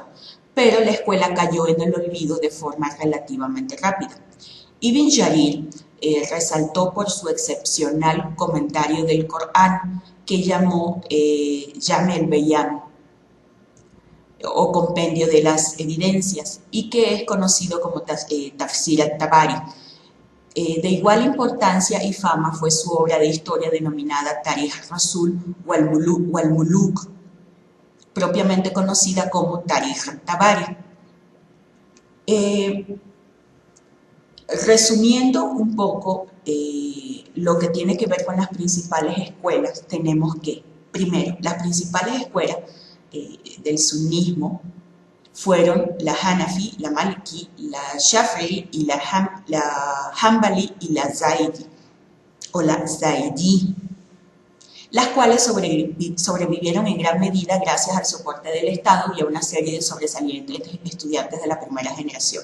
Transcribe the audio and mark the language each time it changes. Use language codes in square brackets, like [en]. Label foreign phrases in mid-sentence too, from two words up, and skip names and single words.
[es] Pero la escuela cayó en el olvido de forma relativamente rápida. Ibn Jarir resaltó por su excepcional comentario del Corán que llamó Jame el-Bayan, o compendio de las evidencias, y que es conocido como Tafsir at-Tabari. De igual importancia y fama fue su obra de historia denominada Tarikh Rasul wal Muluk, propiamente conocida como Tarikh at-Tabari. Resumiendo un poco lo que tiene que ver con las principales escuelas, tenemos que, primero, las principales escuelas del sunnismo fueron la Hanafi, la Maliki, la Shafi'i, y la Hanbali y la Zaidi, o la Zaidi, las cuales sobrevivieron en gran medida gracias al soporte del Estado y a una serie de sobresalientes estudiantes de la primera generación.